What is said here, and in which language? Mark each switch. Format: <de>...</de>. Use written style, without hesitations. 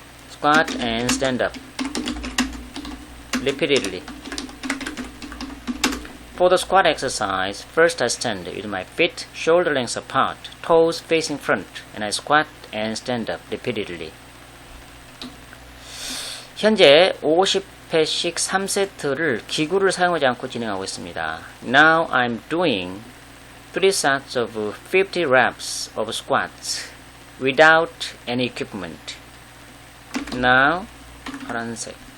<en>squat and stand up. repeatedly. For the squat exercise, first I stand with my feet shoulder lengths apart, toes facing front, and I squat and stand up repeatedly.</en> <ko>현재 50회씩 3세트를 기구를 사용하지 않고 진행하고 있습니다.</ko> <en>Now I'm doing 3 sets of 50 reps of squats without any equipment.</en> <ko>Now, 파란색.</ko>